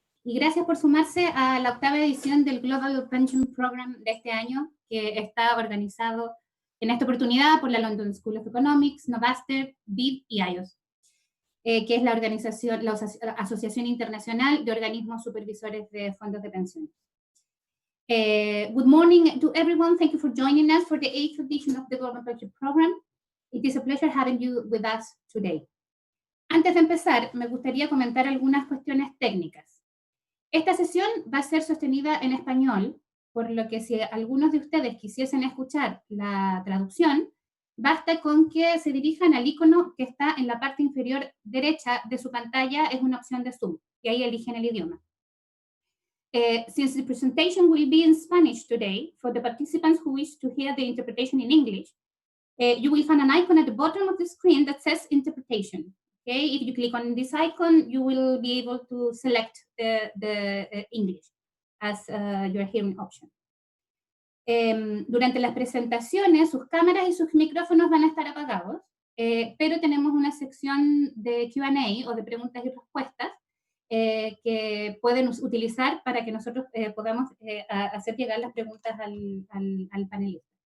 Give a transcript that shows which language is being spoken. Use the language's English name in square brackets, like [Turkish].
[Spanish] Y gracias por sumarse a la octava edición del Global Pension Program de este año, que está organizado en esta oportunidad por la London School of Economics, Novaster, BID y IOS, que es la Asociación Internacional de Organismos Supervisores de Fondos de Pensiones. [English] Good morning to everyone. Thank you for joining us for the 8th edition of the Global Pension Program. It is a pleasure having you with us today. [Spanish] Antes de empezar, me gustaría comentar algunas cuestiones técnicas. Esta sesión va a ser sostenida en español, por lo que si algunos de ustedes quisiesen escuchar la traducción, basta con que se dirijan al icono que está en la parte inferior derecha de su pantalla, es una opción de Zoom, y ahí eligen el idioma. [English] Since the presentation will be in Spanish today, for the participants who wish to hear the interpretation in English, you will find an icon at the bottom of the screen that says interpretation. Okay, if you click on this icon, you will be able to select the English as your hearing option. [Spanish] Durante las presentaciones, sus cámaras y sus micrófonos van a estar apagados, pero tenemos una sección de Q&A o de preguntas y respuestas que pueden utilizar para que nosotros podamos hacer llegar las preguntas al panelista.